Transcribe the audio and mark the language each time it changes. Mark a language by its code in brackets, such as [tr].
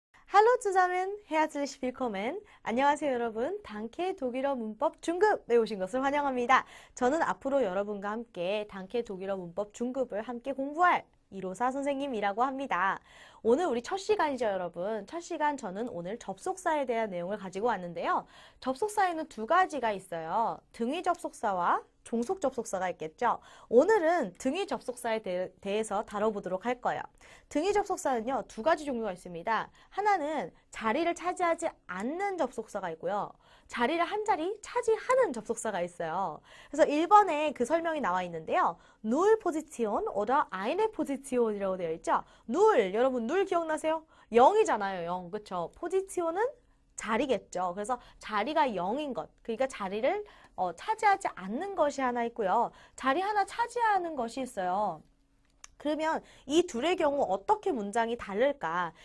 [de] Hallo zusammen, herzlich willkommen. [ko] 안녕하세요 여러분. 단케 독일어 문법 중급에 오신 것을 환영합니다. 저는 앞으로 여러분과 함께 단케 독일어 문법 중급을 함께 공부할 이로사 선생님이라고 합니다. 오늘 우리 첫 시간이죠 여러분. 첫 시간 저는 오늘 접속사에 대한 내용을 가지고 왔는데요. 접속사에는 두 가지가 있어요. 등위 접속사와 종속 접속사가 있겠죠. 오늘은 등위 접속사에 대해서 다뤄보도록 할 거예요. 등위 접속사는요, 두 가지 종류가 있습니다. 하나는 자리를 차지하지 않는 접속사가 있고요. 자리를 한 자리 차지하는 접속사가 있어요. 그래서 1번에 그 설명이 나와 있는데요. [de] null Position oder eine Position이라고 [ko] 되어 있죠. null, 여러분 null 기억나세요? 0이잖아요, 0. 그쵸? 포지티온은 자리겠죠. 그래서 자리가 0인 것, 그러니까 자리를 차지하지 않는 것이 하나 있고요. 자리 하나 차지하는 것이 있어요. 그러면 이 둘의 경우 어떻게 문장이 다를까?